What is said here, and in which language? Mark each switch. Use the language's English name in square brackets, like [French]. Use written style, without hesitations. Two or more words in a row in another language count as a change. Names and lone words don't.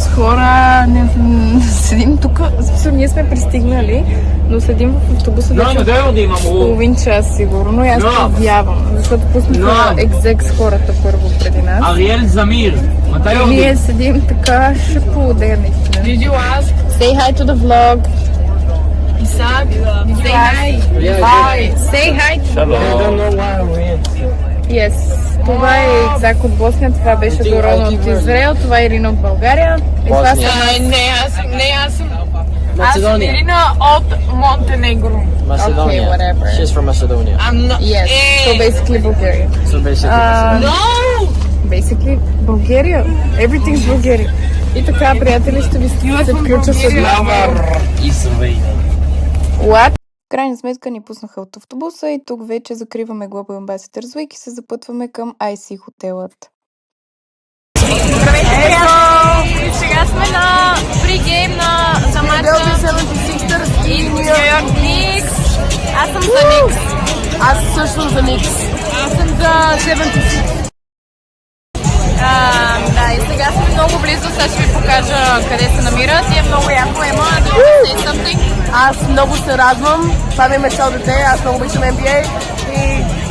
[Bulgarian] Хора, седим тук. Ние сме пристигнали, но седим в автобуса вече половин час сигурно. И аз подявам, защото пуснаха екзек с хората първо преди нас. Ариел Замир. И ние седим така, ще поудея наистина. [English] Did you ask? Say hi to the vlog. Isaac? Say hi. Hi. Say hi to the I vlog. don't know why we're here. Yes. [Bulgarian] Това е Изак от Босния, това беше Дорона от Израел, това е Ирина от България. И това са... аз съм [English] Macedonia. [Bulgarian] Ирина от Монтенегро. [English] Macedonia. Okay, whatever. She's from Macedonia. I'm not... Yes. So basically Bulgaria. So basically, No! Basically Bulgaria. Everything's Bulgaria. [Bulgarian] И така, приятели, ще ви се включа с [English] Israel. What? [Bulgarian] В крайна сметка ни пуснаха от автобуса и тук вече закриваме Global Ambassadors Week и се запътваме към IC хотелът. Здравейте, приятели! Сега сме на пригейм за мача и Нью Йорк Никс. Аз съм за Никс. Аз също за Никс. Аз съм за 76. Да, и сега сме много близо, сега ще ви покажа къде се намират и е много яко. Ема, да [English] say something. [Bulgarian] Аз много се радвам. Това ми е мечта от дете. Аз много обичам NBA. И...